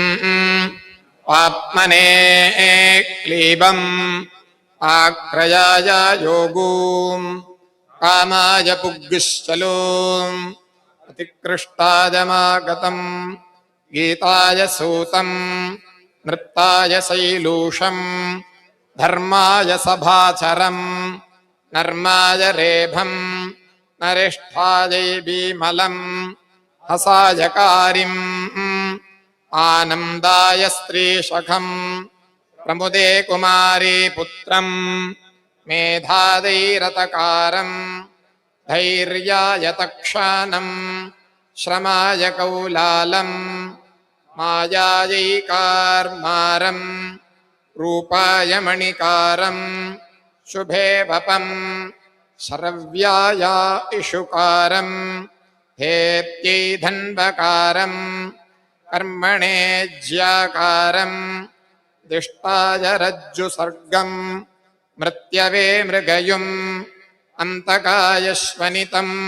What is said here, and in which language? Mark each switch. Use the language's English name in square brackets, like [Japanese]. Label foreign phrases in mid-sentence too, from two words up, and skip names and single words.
[Sanskrit] ആത്മനേ ക്ലീബം ആക്രയായ യോഗൂം കാമായ പുഗ്ശ്ചലൂം അതികൃഷ്ടാജമാഗതം ഗീതായ സൂതം നൃത്തായ ശൈലൂഷം ധർമായ സഭാചരം നർമായ രേഭം നരിഷ്ഠായൈ ഭീമലം ഹസായകാരിം ആനന്ദായ സ്ത്രീശഖം പ്രമുദേ കുമാരീ പുത്രം മേധാദൈരതകാരം धैर्याय तक्षानं श्रमाय कौलालं मायायैकार्मारं रूपाय मणिकारं शुभे वपं शरव्याय इषुकारं हेत्यै धन्वकारं कर्मणे ज्याकारं दिष्टाय रज्जुसर्गं मृत्यवे मृगयुम् अन्तकाय श्वनितं